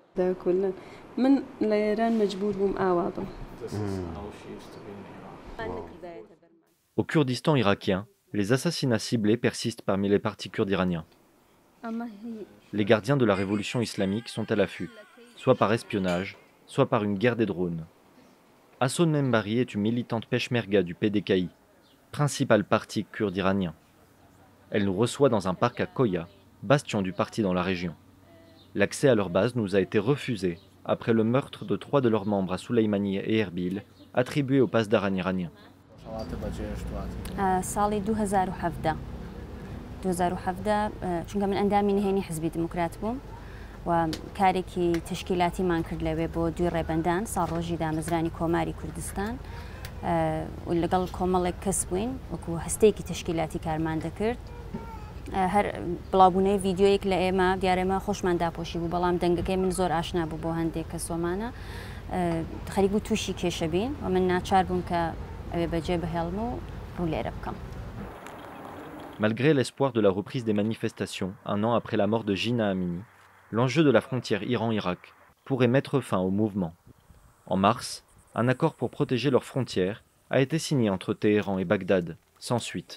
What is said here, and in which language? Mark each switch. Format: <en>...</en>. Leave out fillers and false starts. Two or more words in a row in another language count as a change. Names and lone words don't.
<ckb>داکولن من لە ئێران مەجبور بووم ئاوا بم.</ckb> <fr>Au Kurdistan irakien, les assassinats ciblés persistent parmi les partis kurdes iraniens. Les gardiens de la révolution islamique sont à l'affût, soit par espionnage, soit par une guerre des drones. Asson Membari est une militante peshmerga du PDKI, principal parti kurde iranien. Elle nous reçoit dans un parc à Koya, bastion du parti dans la région. L'accès à leur base nous a été refusé après le meurtre de 3 de leurs membres à Soleimaniye et Erbil, attribués au Pasdaran iranien.</fr> <ckb>ساڵی 2017 چونکە من ئەندامی نهێنی حزبی دموکرات بووم و کارێکی تشکیلاتیمان کرد لەوێ بۆ دوی ڕێبەندان ساڵ ڕۆژی دامەزرانی کۆماری کوردستان و لەگەڵ کۆمەڵێک کەس بووین وەکو هەستەیەکی تشکیلاتی کارمان دەکرد هەر بڵاوبوونەی ڤیددیۆیەک لە ئێمە دیارێمە خۆشمان داپۆشی بوو بەڵام دەنگەکەی من زۆر ئاشنا بوو بۆ هەندێک کەسۆمانە خەریک بوو تووشی کێشە بین و من ناچار بووم کە ئەوێ بەجێ بهێڵم و ڕوو لێرە بکەم.</ckb> <fr>Malgré l'espoir de la reprise des manifestations un an après la mort de Jina Amini, l'enjeu de la frontière Iran-Irak pourrait mettre fin au mouvement. En mars, un accord pour protéger leurs frontières a été signé entre Téhéran et Bagdad, sans suite.</fr>